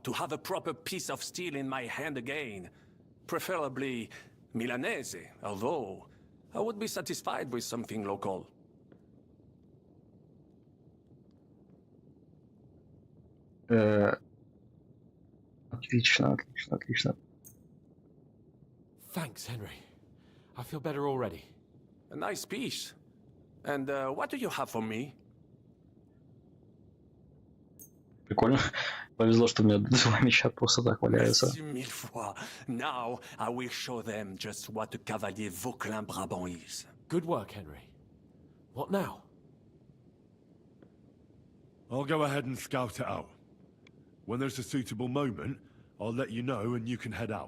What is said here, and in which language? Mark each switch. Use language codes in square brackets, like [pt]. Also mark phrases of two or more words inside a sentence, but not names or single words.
[en] To have a proper piece of steel in my hand again. Preferably Milanese, although I would be satisfied with something local. [ru] Отлично, отлично, отлично. [en] Thanks, Henry. I feel better already. A nice piece. And what do you have for me? [ru] Прикольно. Повезло, что у меня два меча просто так валяются. [fr] Merci mille fois. [en] Now I will show them just what a cavalier Vauclin Brabant is. Good work, Henry. What now? I'll go ahead and scout it out. When there's a suitable moment, I'll let you know and you can head out.